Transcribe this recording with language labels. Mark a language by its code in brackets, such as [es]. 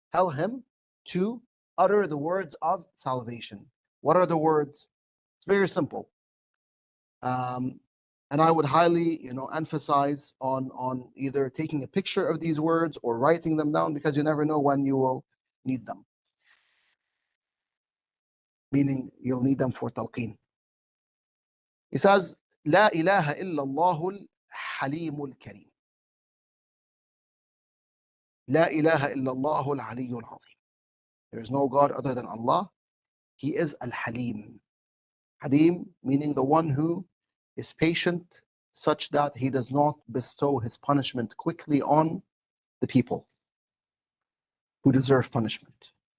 [en] Tell him to utter the words of salvation. What are the words? It's very simple. And I would highly, emphasize on either taking a picture of these words or writing them down, because you never know when you will need them. Meaning you'll need them for talqeen. [ar] He says, لا إله إلا الله الحليم الكريم. لا إله إلا الله العلي العظيم. [en] There is no God other than Allah. He is Al-Halim. Halim meaning the one who is patient, such that he does not bestow his punishment quickly on the people who deserve punishment.